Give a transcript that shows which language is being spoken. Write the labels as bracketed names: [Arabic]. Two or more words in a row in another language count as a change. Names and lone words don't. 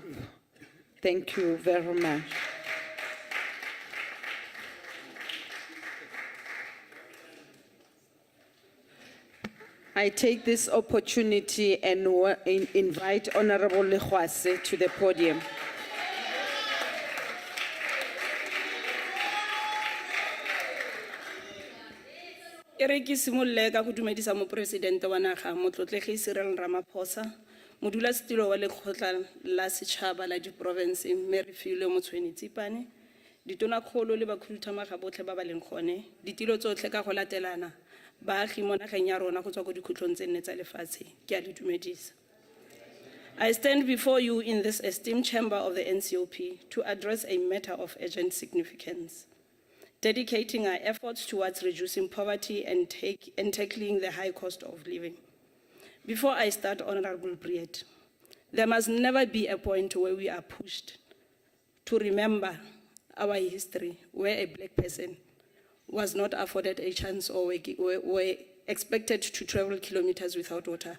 [English] Thank you very much. I take this opportunity and invite Honorable Legwase to the podium. [Tswana] Ere ke simolle ka go dumedisa mo presidente wa naga motlotlegi Cyril Ramaphosa modulasetilo wa lekgotla la setšhaba la diprovince mme re filwe motshweni Tsipane ditonakgolo le bakhuduthamaga botlhe ba ba leng gone ditilo tsotlhe ka go latelana baagi mo nageng ya rona go tswa go dikhutlong tse nne tsa lefatshe ke a le dumedisa. [English] I stand before you in this esteemed chamber of the NCOP to address a matter of urgent significance, dedicating our efforts towards reducing poverty and tackling the high cost of living. Before I start, Honorable Briet, there must never be a point where we are pushed to remember our history where a black person was not afforded a chance or were expected to travel kilometers without water.